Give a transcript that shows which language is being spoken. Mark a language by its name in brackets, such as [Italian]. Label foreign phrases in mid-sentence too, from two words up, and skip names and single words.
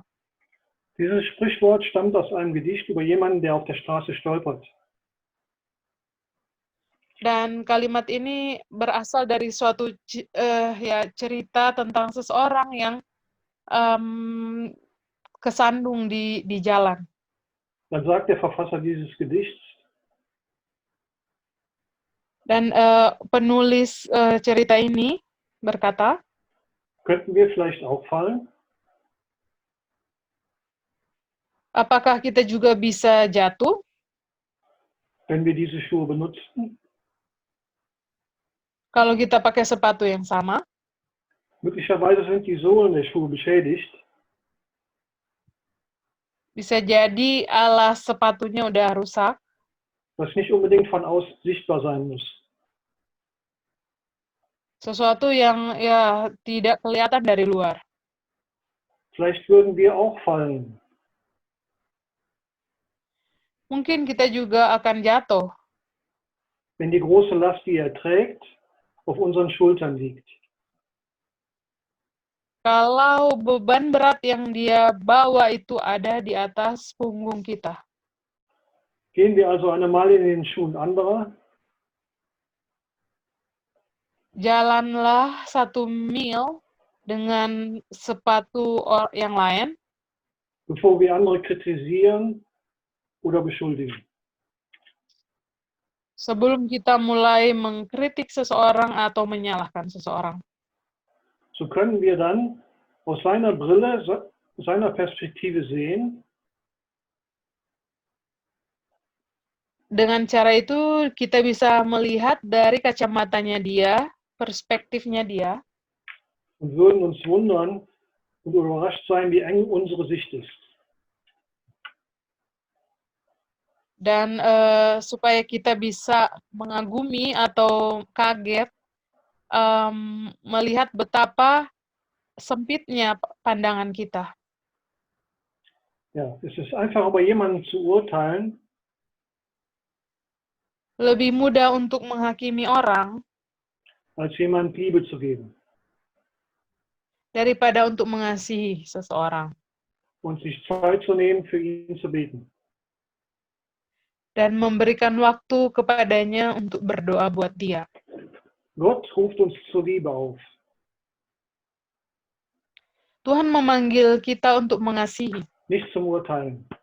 [German] Dieses Sprichwort stammt aus einem Gedicht über jemanden, der auf der Straße stolpert. [Indonesian] Dan kalimat ini berasal dari suatu cerita tentang seseorang yang kesandung di jalan. [German] Dann sagt der Verfasser dieses Gedichts, [Indonesian] Dan penulis cerita ini berkata, [German] könnten wir vielleicht auch fallen? [Indonesian] apakah kita juga bisa jatuh [German] wenn wir diese Schuhe benutzten? [Indonesian] kalau kita pakai sepatu yang sama? [German] Möglicherweise sind die Sohlen der Schuhe beschädigt. [Indonesian] Bisa jadi alas sepatunya udah rusak, [German] was nicht unbedingt von außen sichtbar sein muss. [Indonesian] sesuatu yang ya tidak kelihatan dari luar. [German] Vielleicht würden wir auch fallen, [Indonesian] Mungkin kita juga akan jatuh [German] wenn die große Last, die er trägt, auf unseren Schultern liegt. [Indonesian] kalau beban berat yang dia bawa itu ada di atas punggung kita. [German] Gehen wir also einmal in den Schuhen anderer, [Indonesian] Jalanlah 1 mil dengan sepatu yang lain [German] bevor wir andere kritisieren oder beschuldigen. [Indonesian] sebelum kita mulai mengkritik seseorang atau menyalahkan seseorang. [German] So können wir dann aus seiner Brille, seiner Perspektive sehen, [Indonesian] Dengan cara itu kita bisa melihat dari kacamatanya dia, perspektifnya dia, [German] und würden uns wundern und überrascht sein, wie eng unsere Sicht ist. [Indonesian] dan supaya kita bisa mengagumi atau kaget melihat betapa sempitnya pandangan kita. [German] Ja, es ist einfach über jemanden zu urteilen, [Indonesian] Lebih mudah untuk menghakimi orang [German] als jemand Liebe zu geben [Indonesian] daripada untuk mengasihi seseorang [German] und sich Zeit zu nehmen, für ihn zu beten. [Indonesian] dan memberikan waktu kepadanya untuk berdoa buat dia. [German] Gott ruft uns zur Liebe auf. [Indonesian] Tuhan memanggil kita untuk mengasihi, [German] Nicht zum Urteilen.